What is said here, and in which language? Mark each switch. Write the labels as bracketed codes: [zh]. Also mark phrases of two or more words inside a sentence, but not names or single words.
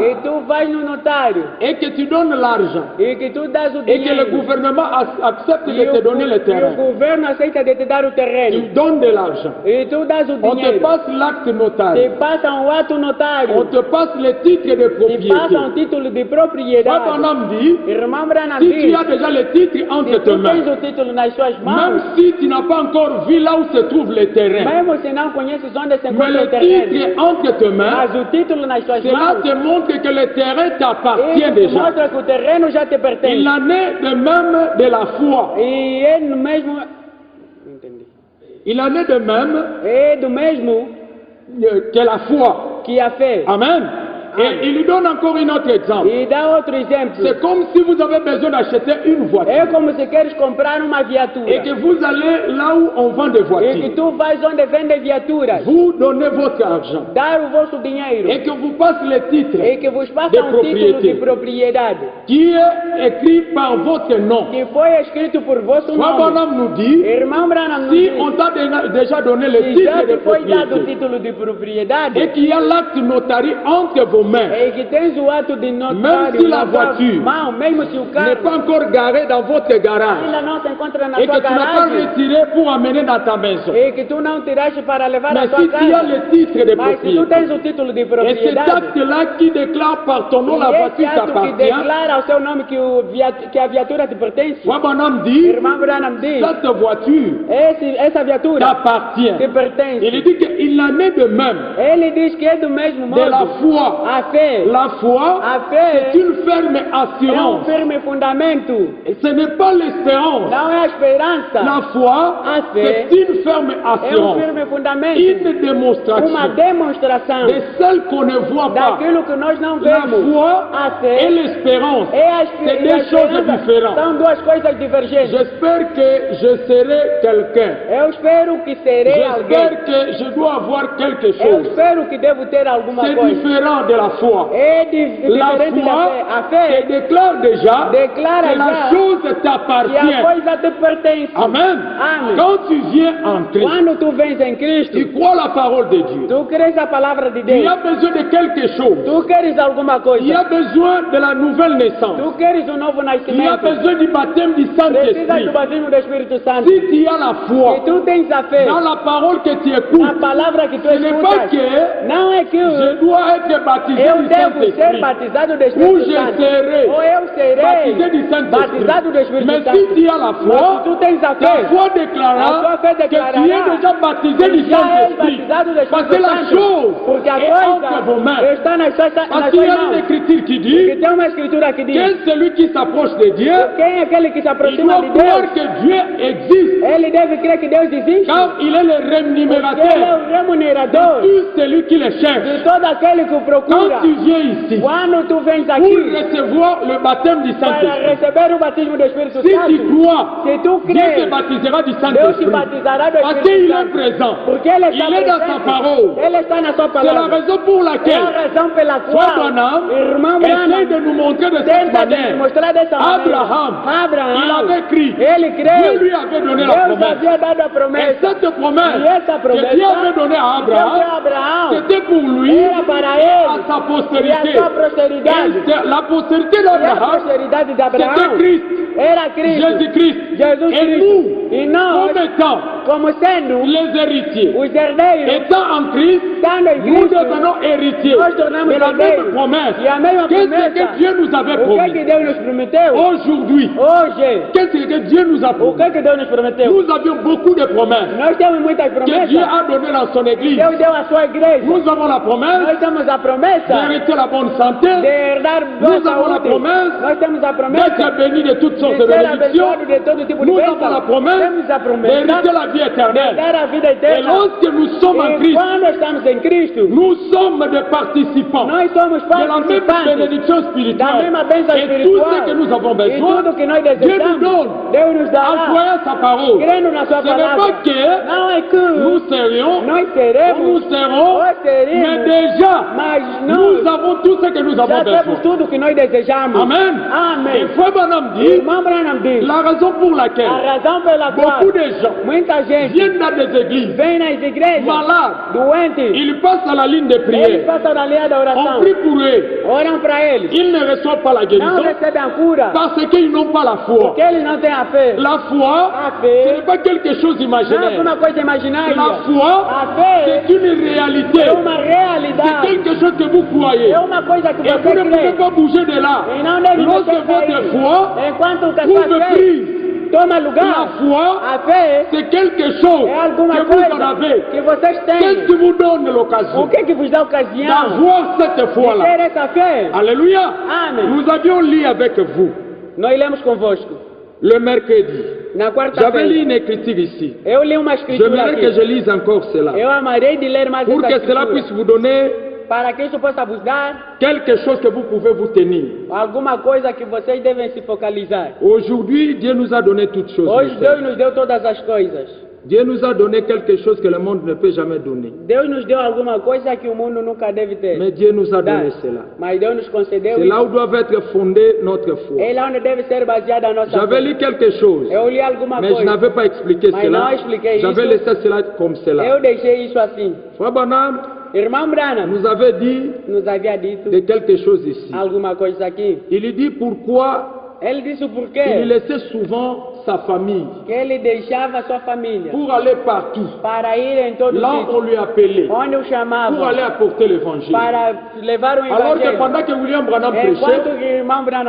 [pt] e tu vais no notário [fr] et que tu donnes l'argent [pt] e que tu dás o [fr] et que le [pt] dinheiro [fr] gouvernement accepte de [pt] e [fr] te donner le [pt] e o [fr] terrain, [pt] governo aceita de te dar o [fr] tu [pt] terreno [fr] donnes de l'argent. [pt] e tu dás o [fr] On te [pt] dinheiro. [fr] passe l'acte [pt] Te [fr] notarial. [pt] passa ato notário. [fr] On te passe le titre de [pt] Te [fr] propriété. [pt] passa título de [fr] Frère [pt] propriedade. [fr] Branham dit, [pt] Irmão Branham [fr] si tu [pt] diz, [fr] as déjà le titre entre [pt] se [fr] tes [pt] tu [fr] mains, [pt] tens o título nas suas [fr] même [pt] mãos, [fr] si tu n'as pas encore vu là où se trouve le terrain, [pt] mesmo se não conheces onde se [fr] mais [pt] encontra o [fr] le [pt] terreno, [fr] titre entre tes mains, [pt] mas o título nas suas [fr] cela [pt] mãos, [fr] te montre que le terrain t'appartient [pt] isso [fr] déjà. [pt] mostra que o terreno já te [fr] Il [pt] pertence. [fr] en est de même de la foi. [pt] E é no mesmo... Entendi. [fr] Il en est de même [pt] É do mesmo [fr] que la foi. [pt] que a fé. Amen. [fr] Et il lui donne encore un autre exemple. [pt] E dá outro exemplo. [fr] C'est comme si vous avez besoin d'acheter une voiture [pt] É como se queres comprar uma viatura. [fr] et que vous allez là où on vend des [pt] E que [fr] voitures. [pt] tu vais onde vende viaturas. [fr] Vous donnez votre argent [pt] Dar o vosso dinheiro. [fr] et que vous passe le titre [pt] E que vos passa [fr] de [pt] título [fr] propriété [pt] de propriedade. [fr] qui est écrit par votre nom. [pt] Que foi escrito por vosso [fr] Frère [pt] nome. [fr] Branham nous dit, [pt] Irmão Branham nos [fr] si [pt] diz, [fr] on t'a déjà donné le [pt] que já [fr] titre de [pt] te foi dado o [fr] propriété [pt] título de propriedade [fr] et qu'il y a l'acte notarié entre vos mains, [pt] e que tens o ato de notário [fr] Même si la [pt] na tua [fr] voiture [pt] mão, mesmo se o [fr] n'est [pt] carro [fr] pas encore garé dans votre garage [pt] ainda não se encontra na [fr] et que [pt] tua [fr] tu n'as pas [pt] garagem [fr] retiré pour amener dans ta maison. [pt] e que tu não tiraste para levar [fr] Mais [pt] na tua [fr] si tu as [pt] casa, [fr] le titre de [pt] mas se tu [fr] propriété, [pt] tens o título de [fr] et cet [pt] propriedade [fr] acte-là qui déclare par ton nom la [pt] e esse [fr] voiture [pt] ato que [fr] t'appartient, [pt] declara ao seu nome que a viatura te pertence, [fr] Frère Branham dit, [pt] irmão Branham diz, [fr] cette voiture [pt] essa viatura [fr] t'appartient. [pt] te pertence. [fr] Il dit qu'il en est de même [pt] Ele diz que é do mesmo [fr] de la [pt] modo. [fr] foi. [pt] A fé [fr] La foi, [pt] A fé [fr] c'est une ferme [pt] é [fr] assurance. [pt] firme fundamento, [fr] Et ce n'est pas l'espérance. [pt] não é a esperança. [fr] La foi, [pt] A fé [fr] c'est une ferme [pt] é [fr] assurance. [pt] firme fundamento, [fr] Une démonstration [pt] uma demonstração [fr] de celle qu'on ne voit pas. [pt] daquilo que nós não [fr] La [pt] vemos. [fr] foi [pt] A [fr] et [pt] fé [fr] l'espérance, [pt] é a [fr] c'est [pt] e a [fr] deux choses [pt] esperança. [fr] différentes. [pt] São duas coisas divergentes. [fr] J'espère que je serai quelqu'un. [pt] Eu espero que serei alguém. [fr] J'espère que je dois avoir quelque [pt] Eu [fr] chose. [pt] espero que devo ter alguma [fr] C'est [pt] coisa. [fr] différent de la foi. [pt] É [fr] La [pt] diferente da [fr] foi [pt] fé. A [fr] te [pt] fé [fr] déclare déjà [pt] declara [fr] que la [pt] já [fr] chose [pt] que a [fr] t'appartient. [pt] coisa te pertence. [fr] Amen. [pt] Amen. [fr] Quand tu viens en Christ, [pt] Quando tu vens em Cristo, [fr] tu crois la parole de Dieu. [pt] tu crês a palavra de [fr] Il y [pt] Deus. [fr] a besoin de quelque chose. [pt] Tu queres alguma [fr] Il y a [pt] coisa. [fr] besoin de la nouvelle naissance. [pt] Tu queres um novo [fr] Il y a [pt] nascimento. [fr] besoin du baptême du [pt] Precisas [fr] Saint-Esprit. [pt] do batismo do Espírito Santo. [fr] Si tu as la [pt] Se [fr] foi [pt] tu tens a fé [fr] dans la parole que tu [pt] na [fr] écoutes, [pt] palavra que tu [fr] ce n'est pas [pt] escutas, [fr] que [pt] não é que [fr] je dois être baptisé [pt] eu [fr] du [pt] devo ser [fr] Saint-Esprit. [pt] batizado do [fr] Ou [pt] Espírito [fr] je [pt] Santo. [fr] serai [pt] Ou eu serei [fr] baptisé du Saint-Esprit. [pt] batizado do Espírito [fr] Mais [pt] Santo. [fr] si tu as la [pt] Mas [fr] foi, [pt] se tu tens a [fr] ta [pt] fé, [fr] foi [pt] a [fr] déclarera [pt] tua fé [fr] que tu es [pt] declarará [fr] déjà baptisé du [pt] já és [fr] Saint-Esprit. [pt] batizado do [fr] Parce que [pt] Espírito [fr] la [pt] Santo. [fr] chose [pt] Porque a [fr] est entre vos [pt] coisa [fr] mains. [pt] está nas suas [fr] Parce qu'il y a une [pt] mãos. [fr] écriture qui [pt] Porque [fr] dit [pt] tem uma escritura que diz: [fr] que celui qui s'approche de Dieu, [pt] quem é aquele que se [fr] il [pt] aproxima [fr] doit [pt] de Deus, [fr] croire que Dieu existe. [pt] ele deve crer que Deus existe. [fr] Car il est le [pt] Porque ele é [fr] rémunérateur [pt] o remunerador [fr] de tout celui qui le cherche. [pt] de todo aquele que o [fr] Quand [pt] procura. cura. [fr] tu viens ici [pt] Quando tu vens [fr] pour [pt] aqui [fr] recevoir le baptême du [pt] para [fr] Saint-Esprit, [pt] receber o batismo do Espírito [fr] si tu [pt] Santo, [fr] crois, [pt] se tu [fr] Dieu te [pt] crês, [fr] baptisera du [pt] Deus te [fr] Saint-Esprit. [pt] batizará do [fr] Parce [pt] Espírito [fr] qu'il est [pt] Santo. [fr] présent. [pt] Porque Ele está [fr] Il est dans sa [pt] presente. [fr] parole. [pt] Ele está na sua [fr] C'est la [pt] palavra. [fr] raison pour [pt] É a [fr] laquelle [pt] razão pela [fr] Frère [pt] qual, [fr] Branham [pt] irmão [fr] essaie [pt] Branham, [fr] de nous montrer de cette [pt] tenta de [fr] manière. [pt] mostrar dessa maneira. [fr] Abraham, il [pt] Abraão, [fr] avait crié. [pt] ele [fr] Dieu [pt] creu. [fr] lui avait donné la [pt] Deus [fr] promesse. [pt] havia dado a [fr] Et [pt] promessa. [fr] cette promesse [pt] E essa [fr] que [pt] promessa [fr] Dieu avait donnée à [pt] que Deus deu a [fr] Abraham, [pt] Abraão [fr] c'était pour lui [pt] era para [fr] et [pt] ele [fr] à sa [pt] e a [fr] postérité. [pt] sua posteridade. [fr] Et la postérité [pt] E a [fr] d'Abraham, [pt] posteridade de [fr] c'était [pt] Abraão [fr] Christ, [pt] era Cristo. [fr] Jésus-Christ. [pt] Jesus [fr] Et [pt] Cristo. [fr] nous, [pt] E nós, [fr] comme étant [pt] como sendo [fr] les héritiers, [pt] os herdeiros, [fr] étant en Christ, [pt] estando em [fr] nous [pt] Cristo, [fr] devenons héritiers [pt] nós tornamos [fr] de la même [pt] herdeiros. [fr] promesse. [pt] E a mesma [fr] Qu'est-ce [pt] promessa, [fr] que Dieu nous avait [pt] o que [fr] promis? [pt] que Deus nos prometeu? [fr] Aujourd'hui, [pt] Hoje, [fr] qu'est-ce que Dieu nous a [pt] o [fr] promis? [pt] que que Deus nos prometeu? [fr] Nous avions beaucoup de promesses [pt] Nós temos muitas [fr] que Dieu [pt] promessas. [fr] a données dans son église. [pt] Deus deu a sua igreja. [fr] Nous avons la promesse [pt] Nós temos a promessa [fr] d'hériter la bonne santé, [pt] de herdar boa [fr] Nous avons la [pt] saúde. [fr] promesse [pt] Nós temos a promessa [fr] d'être bénis de toutes [pt] de [fr] sortes de [pt] ser [fr] bénédictions. [pt] abençoado de todo tipo de [fr] Nous avons la [pt] bênção. [fr] promesse [pt] Temos a promessa [fr] d'hériter la vie [pt] de [fr] éternelle. [pt] dar a vida [fr] Et [pt] eterna. [fr] lorsque nous sommes en [pt] E [fr] Christ, [pt] quando estamos em Cristo, [fr] nous sommes des participants [pt] nós somos [fr] de la même [pt] participantes [fr] bénédiction [pt] da [fr] spirituelle. [pt] mesma bênção [fr] Et tout [pt] espiritual. [fr] ce que nous avons [pt] E [fr] besoin, [pt] tudo que nós [fr] Dieu nous [pt] desejamos, [fr] donne [pt] Deus nos [fr] en [pt] dará. [fr] croyant sa parole. [pt] Crendo na sua [fr] Ce n'est [pt] palavra. [fr] pas que [pt] Não é que [fr] nous serions, [pt] nós [fr] ou [pt] seremos, [fr] nous serons, [pt] ou [fr] mais [pt] seremos, [fr] déjà, [pt] mas [fr] nous [pt] nós [fr] avons tout ce que nous avons [pt] já temos [fr] besoin. [pt] tudo que nós desejamos. [fr] Amen. Et [pt] Amém. [fr] Frère Branham dit, [pt] Irmão Branham diz, [fr] la raison pour laquelle [pt] a razão pela qual [fr] beaucoup de gens [pt] muita gente [fr] viennent dans des églises [pt] vem nas igrejas [fr] malades, [pt] doentes, [fr] ils passent à la ligne de [pt] eles [fr] prière, [pt] passam na linha da [fr] on [pt] oração, [fr] prie pour eux, [pt] oram para eles, [fr] ils ne reçoivent pas la [pt] não [fr] guérison [pt] recebem a cura, [fr] parce qu'ils n'ont pas la foi. [pt] porque eles não têm a fé. [fr] La foi, [pt] A [fr] ce [pt] fé [fr] n'est pas quelque chose [pt] não é [fr] d'imaginaire. [pt] uma coisa imaginária. [fr] La foi, [pt] A fé [fr] c'est une réalité. [pt] é uma [fr] C'est [pt] realidade, [fr] quelque chose que vous croyez. [pt] é uma coisa que [fr] Et vous [pt] você [fr] ne pouvez [pt] crê. [fr] pas bouger de là. [pt] E não deve [fr] Lorsque [pt] você [fr] votre [pt] sair. [fr] foi [pt] Enquanto que a [fr] trouve [pt] sua fé [fr] prise, [pt] toma [fr] la [pt] lugar, [fr] foi, [pt] a fé [fr] c'est quelque chose [pt] é alguma [fr] que vous en [pt] coisa [fr] avez. [pt] que vocês [fr] Qu'est-ce [pt] têm. [fr] qui vous donne [pt] O [fr] l'occasion [pt] que vos dá ocasião [fr] d'avoir cette [pt] de [fr] foi-là? [pt] ter essa fé? [fr] Alléluia. [pt] Amém. [fr] Nous avions lu avec vous [pt] Nós lemos convosco. [fr] le mercredi. [pt] Na [fr] J'avais lu [pt] quarta-feira, [fr] une écriture ici. [pt] eu li uma escritura [fr] J'aimerais que je [pt] aqui. [fr] lise encore cela. [pt] Eu amarei de ler mais [fr] Pour [pt] essa [fr] que cela puisse [pt] escritura. [fr] vous donner [pt] Para que isso possa vos dar [fr] quelque chose que vous pouvez vous tenir. [pt] alguma coisa que vocês devem se focalizar. [fr] Aujourd'hui, Dieu nous a donné toutes choses. [pt] Hoje [fr] mes frères. [pt] Deus nos deu todas as coisas. [fr] Dieu nous a donné quelque chose que le monde ne peut jamais donner. [pt] Deus nos deu alguma coisa que o mundo nunca deve ter. [fr] Mais Dieu nous a [pt] Dar. [fr] donné cela. [pt] Mas Deus nos concedeu [fr] C'est là [pt] isso. [fr] où doit être fondée notre foi. [pt] É lá onde deve ser baseada a nossa [fr] J'avais [pt] fé. [fr] lu quelque chose, [pt] Eu li alguma [fr] mais je [pt] coisa. [fr] n'avais pas expliqué [pt] Mas [fr] cela. [pt] não expliquei [fr] J'avais [pt] isso. [fr] laissé cela comme cela. [pt] Eu deixei isso assim. [fr] Frère Branham [pt] Irmão Branham [fr] nous avait dit [pt] nos havia dito [fr] de quelque chose ici. [pt] alguma coisa aqui. [fr] Il dit pourquoi [pt] Ele disse o [fr] il [pt] porquê [fr] laissait souvent sa famille [pt] que ele deixava sua família [fr] pour aller partout. [pt] para ir em todo [fr] Là, on [pt] sítio, [fr] lui appelait [pt] onde o [fr] pour [pt] chamavam, [fr] aller apporter l'évangile. [pt] para levar o [fr] Alors que [pt] evangelho. [fr] pendant que William Branham [pt] Enquanto [fr] prêchait, [pt] que o irmão Branham